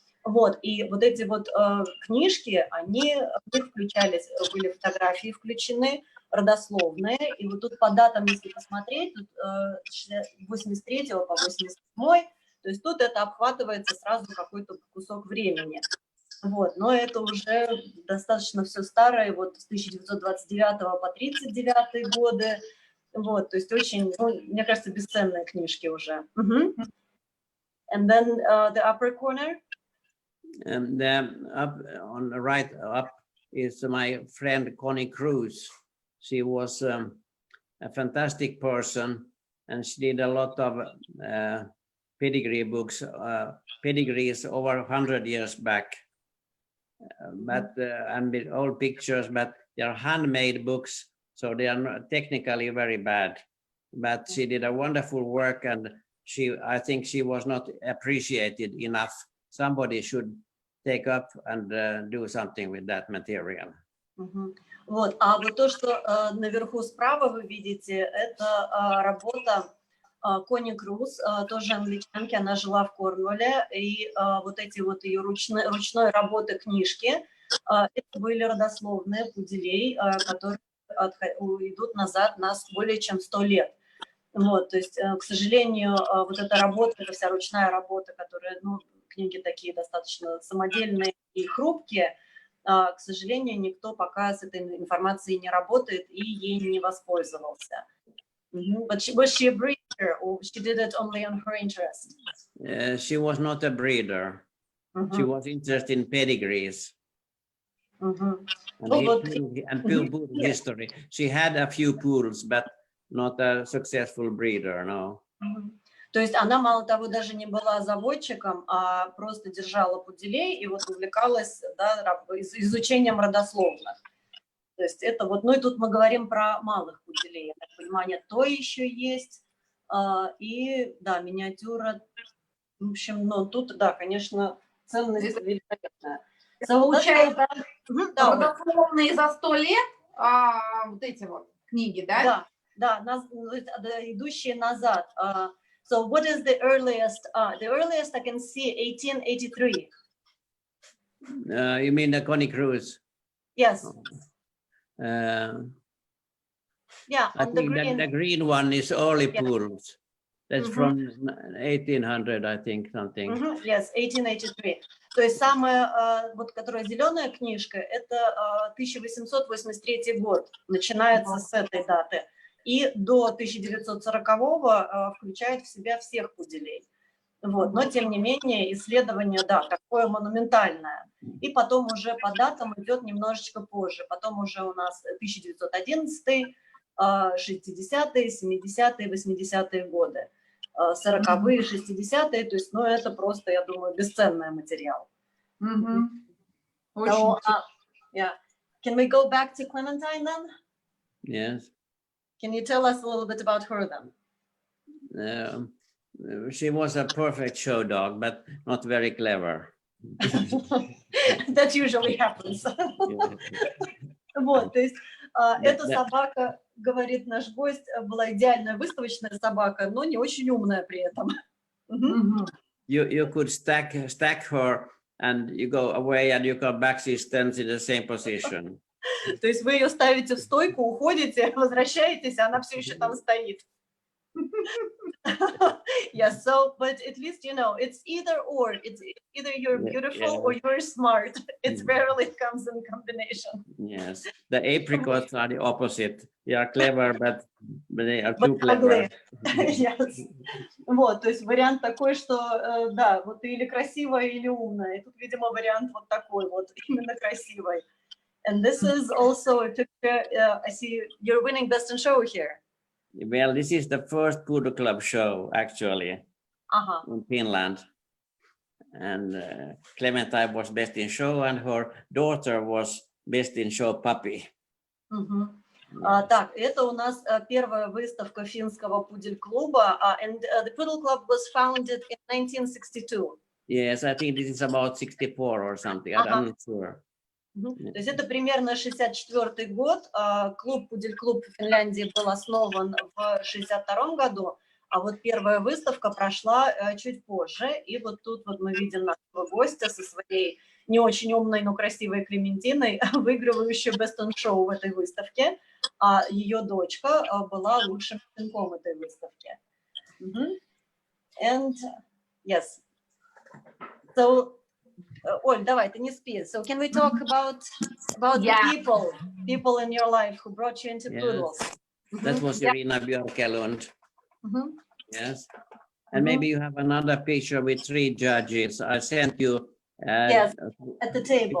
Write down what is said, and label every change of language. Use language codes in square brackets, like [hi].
[ru] Вот, и вот эти вот книжки, в них включались, были фотографии включены, родословные, и вот тут по датам, если посмотреть, тут 83 по 87, то есть тут это обхватывается сразу какой-то кусок времени. Вот, но это уже достаточно все старое, вот с 1929 по 1939 годы, вот, то есть очень, ну, мне кажется, бесценные книжки уже. [en] And then the upper corner. And up on the right up is my friend Connie Cruz. She was a fantastic person, and she did a lot of pedigree books, pedigrees over 100 years back. And with old pictures, but they are handmade books, so they are not technically very bad. But she did a wonderful work, and I think she was not appreciated enough. Somebody should take up and do something with that material. [ru] Вот, а вот то, что наверху справа вы видите, это работа Кони Круз, тоже англичанки, она жила в Корнуолле, и вот эти вот ее ручной работы книжки, это были родословные пуделей, которые идут назад на более чем 100 лет. Вот, то есть, к сожалению, вот эта работа, это вся ручная работа, которая, ну, книги такие достаточно самодельные и хрупкие, к сожалению, никто пока с этой информацией не работает и ей не воспользовался. [en] But was she a breeder, or she did it only on her interest? She was not a breeder. She was interested in pedigrees. And pool history. She had a few pools, but not a successful breeder, no. [ru] То есть она, мало того, даже не была заводчиком, а просто держала пуделей и вот увлекалась, да, изучением родословных. То есть это вот, ну и тут мы говорим про малых пуделей, я так понимаю, нет, то еще есть, и, да, миниатюра, в общем, ну тут, да, конечно, ценность великолепная. Получается, родословные за 100 лет, вот эти вот книги, да? Да, идущие назад. [en] So what is the earliest? The earliest I can see 1883. You mean the Connie Cruz? Yes. Yeah, I think the green one is early pools. That's from 1800, I think, something. Yes, 1883. [ru] То есть самая, вот, которая зеленая книжка, это 1883 год, начинается с этой даты. И до 1940-го включает в себя всех пуделей. Вот. Но, тем не менее, исследование, да, такое монументальное. И потом уже по датам идет немножечко позже. Потом уже у нас 1911, 60-е, 70-е, 80-е годы. 40-е, 60-е, то есть, ну, это просто, я думаю, бесценный материал. Очень [en] yeah. Can we go back to Clementine then? Yes. Can you tell us a little bit about her then? She was a perfect show dog, but not very clever. That usually happens. [ru] Вот, то есть эта собака, говорит наш гость, была идеальная выставочная собака, но не очень умная при этом. [en] You could stack her, and you go away, and you come back, she stands in the same position. [ru] То есть вы ее ставите в стойку, уходите, возвращаетесь, а она все еще там стоит. [en] Yeah, so, but at least, you know, it's either or. It's either you're beautiful or you're smart. It rarely comes in combination. Yes, the apricots are the opposite. They are clever, but they are too clever. Yes. [ru] Вот, то есть вариант такой, что, да, вот ты или красивая, или умная. И тут, видимо, вариант вот такой вот, именно красивой. [en] And this is also a picture, I see you're winning Best in Show here. Well, this is the first Poodle Club show, actually, in Finland. And Clementine was Best in Show, and her daughter was Best in Show puppy. [ru] Так, это у нас первая выставка финского пудель-клуба, [en] and the Poodle Club was founded in 1962. Yes, I think this is about 64 or something. I'm not sure. [ru] То есть это примерно 64-й год. Клуб «Пудель-клуб» в Финляндии был основан в 62-м году, а вот первая выставка прошла чуть позже. И вот тут вот мы видим нашего гостя со своей не очень умной, но красивой Клементиной, выигрывающей Best on Show в этой выставке. А ее дочка была лучшим пинком этой выставки. [en] And yes. [ru] So, Оль, давай, ты не спи. [en] So can we talk about the people in your life who brought you into poodles? That was Irina Björkelund. Yes. And maybe you have another picture with 3 judges. I sent you. Yes, at the table.